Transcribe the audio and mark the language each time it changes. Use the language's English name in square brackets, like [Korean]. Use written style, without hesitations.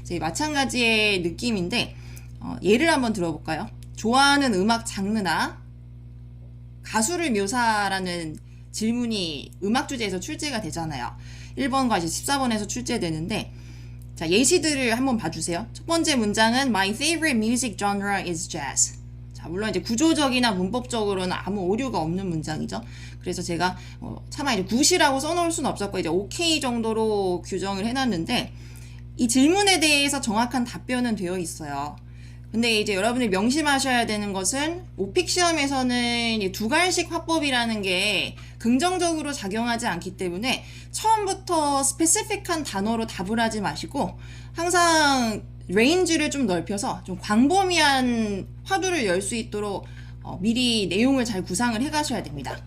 [Korean] 마찬가지의 느낌인데 예를 한번 들어볼까요? 좋아하는 음악 장르나 가수를 묘사라는 질문이 음악 주제에서 출제가 되잖아요. 1번과 이제 14번에서 출제되는데, 자, 예시들을 한번 봐주세요. 첫 번째 문장은 [English] My favorite music genre is jazz. [Korean] 자, 물론 이제 구조적이나 문법적으로는 아무 오류가 없는 문장이죠. 그래서 제가 차마 이제 굿이라고 써놓을 수는 없었고 이제 OK 정도로 규정을 해놨는데, 이 질문에 대해서 정확한 답변은 되어 있어요. 근데 이제 여러분이 명심하셔야 되는 것은 오픽 시험에서는 두갈식 화법이라는 게 긍정적으로 작용하지 않기 때문에 처음부터 스페시픽한 단어로 답을 하지 마시고 항상 레인지를 좀 넓혀서 좀 광범위한 화두를 열 수 있도록 미리 내용을 잘 구상을 해 가셔야 됩니다.